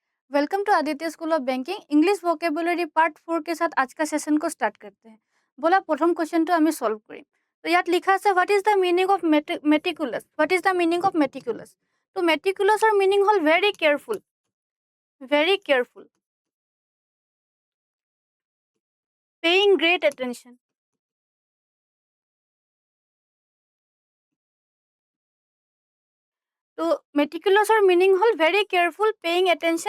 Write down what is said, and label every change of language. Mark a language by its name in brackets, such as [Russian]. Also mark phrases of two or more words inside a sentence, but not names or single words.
[English] welcome to [Hindi] आदित्य स्कूल ऑफ बैंकिंग [English] English vocabulary part [Hindi] 4 के साथ आज का सेशन को स्टार्ट करते हैं। [Assamese] বলা প্ৰথম क्वेश्चन আমি সলভ কৰিম। তো ইয়াত লিখা আছে [English] What is the meaning of meticulous. What is the meaning of meticulous? [Assamese] তো [English] meticulous meaning [Assamese] হ'ল [English] very careful, very careful, paying great attention. [Assamese] তো [English] meticulous meaning [Assamese] হ'ল [English] very careful, paying attention.